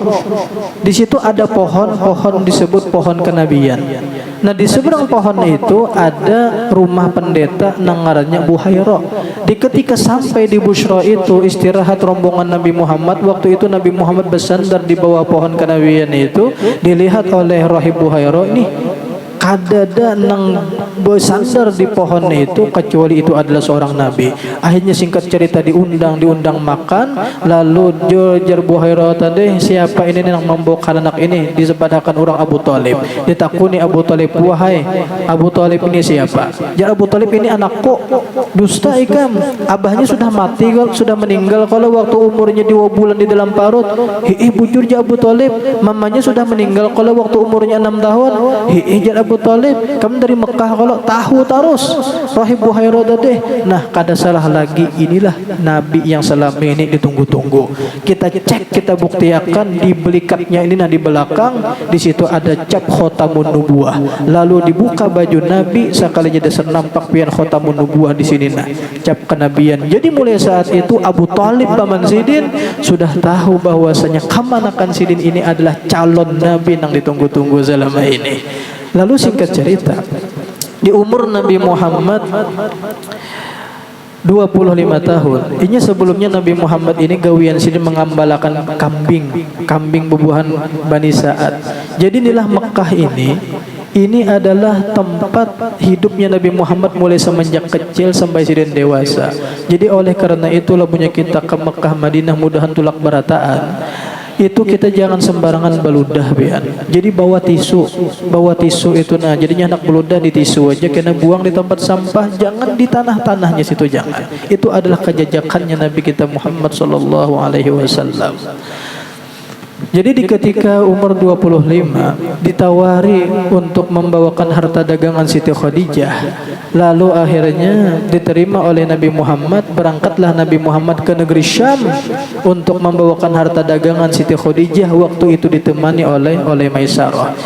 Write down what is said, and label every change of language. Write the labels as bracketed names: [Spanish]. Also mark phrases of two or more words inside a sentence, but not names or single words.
[Indonesian] Di situ ada pohon disebut pohon kenabian. Nah, di seberang pohon itu ada rumah pendeta [Banjar] nang ngarannya [Indonesian] Buhaira. Di ketika sampai di Bushra itu istirahat rombongan Nabi Muhammad, waktu itu Nabi Muhammad bersandar di bawah pohon kenabian itu, dilihat oleh Rahib Buhaira, ini [Banjar] kadada nang [Indonesian] bersandar di pohon itu kecuali itu adalah seorang nabi. Akhirnya singkat cerita diundang makan. Lalu Jar Buhaira tadi, siapa ini nang membawa anak ini? Disebutkan orang Abu Thalib. Ditakuni Abu Thalib, wahai Abu Thalib ini siapa? Jar Abu Thalib, ini anakku. [Banjar] Dusta ikam, [Indonesian] abahnya sudah mati, sudah meninggal kalau waktu umurnya 2 bulan di dalam parut. Bujur Jar Abu Thalib, mamanya sudah meninggal kalau waktu umurnya 6 tahun. Jar Abu Thalib, kamu dari Mekah kalau tahu terus Rahib Buhaira tadi. Nah, [Banjar] kada salah [Indonesian] lagi, inilah nabi yang selama ini ditunggu-tunggu. Kita cek, kita buktikan di belikatnya ini. Nah, di belakang di situ ada cap [Arabic] خاتم النبوة. [Indonesian] Lalu dibuka baju nabi, sekalinya dasar nampak pian [Arabic] خاتم النبوة [Indonesian] di sini, nah cap kenabian. Jadi mulai saat itu Abu Thalib paman Sidin sudah tahu bahwasanya kemanakan Sidin ini adalah calon nabi yang ditunggu-tunggu selama ini. Lalu singkat cerita, di umur Nabi Muhammad 25 tahun, ini sebelumnya Nabi Muhammad ini [Banjar] gawian Sidin [Indonesian] mengambalakan kambing bubuhan Bani Sa'ad. Jadi inilah Mekah ini adalah tempat hidupnya Nabi Muhammad mulai semenjak kecil sampai Sidin dewasa. Jadi oleh karena itulah punya kita ke Mekah Madinah [Banjar] mudahan tulak berataan. [Indonesian] itu kita jangan sembarangan beludah Bian. Jadi bawa tisu itu nah jadinya anak beludah di tisu aja, kena buang di tempat sampah, jangan di tanahnya situ, jangan. Itu adalah kejajakannya Nabi kita Muhammad [Arabic] صلى الله عليه وسلم. [Indonesian] Jadi di ketika umur 25 ditawari untuk membawakan harta dagangan Siti Khadijah, lalu akhirnya diterima oleh Nabi Muhammad. Berangkatlah Nabi Muhammad ke negeri Syam untuk membawakan harta dagangan Siti Khadijah, waktu itu ditemani oleh Maisarah.